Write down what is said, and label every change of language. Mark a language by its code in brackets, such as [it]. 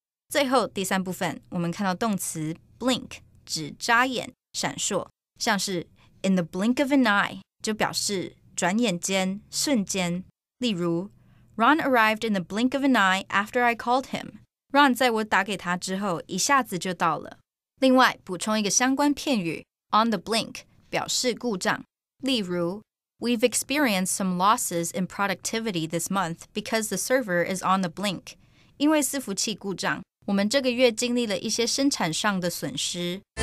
[zh] 最后第三部分，我们看到动词 blink 指眨眼、闪烁，像是 in the blink of an eye 就表示转眼间、瞬间。例如 [en] Ron arrived in the blink of an eye after I called him. [zh] Ron 在我打给他之后，一下子就到了。另外，补充一个相关片语 on the blink 表示故障。例如 [en] We've experienced some losses in productivity this month because the server is on the blink. [zh] 因为伺服器故障，我们这个月经历了一些生产上的损失。